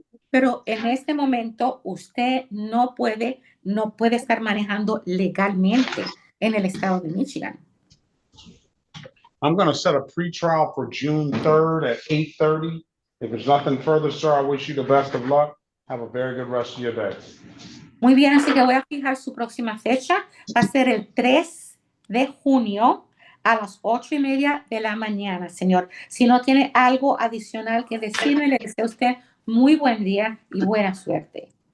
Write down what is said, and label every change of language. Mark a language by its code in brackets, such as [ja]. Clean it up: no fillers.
[es] Pero en este momento usted no puede estar manejando legalmente en el estado de Michigan. [en] I'm going to set a pretrial for June 3rd at 8:30. If there's nothing further, sir, I wish you the best of luck. Have a very good rest of your day. [es] Muy bien, así que voy a fijar su próxima fecha. Va a ser el 3 de junio a las 8:30 de la mañana, señor. Si no tiene algo adicional que decirme, le deseo a usted muy buen día y buena suerte.